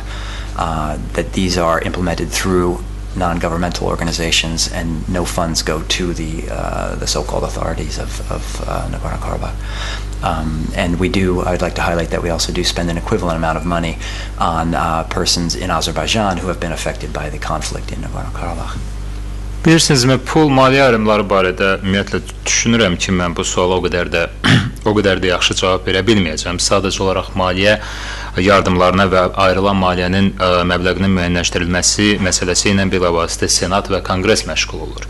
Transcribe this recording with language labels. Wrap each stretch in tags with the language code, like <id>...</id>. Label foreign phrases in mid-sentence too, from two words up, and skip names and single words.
<en>That these are implemented through non-governmental organizations, and no funds go to the so-called authorities of Nagorno-Karabakh. And we do, I'd like to highlight that we also do spend an equivalent amount of money on persons in Azerbaijan who have been affected by the conflict in Nagorno-Karabakh.</en> <az>Bilirsinizmi, pul maliyyə ayrımları barədə ümumiyyətlə düşünürəm ki, mən bu suala o qədər də yaxşı cavab verə bilməyəcəm. Sadəcə olaraq maliyyə yardımlarına və ayrılan maliyyənin məbləğinin müəyyənləşdirilməsi məsələsi ilə bilavasitə Senat və Konqres məşğul olur.</az>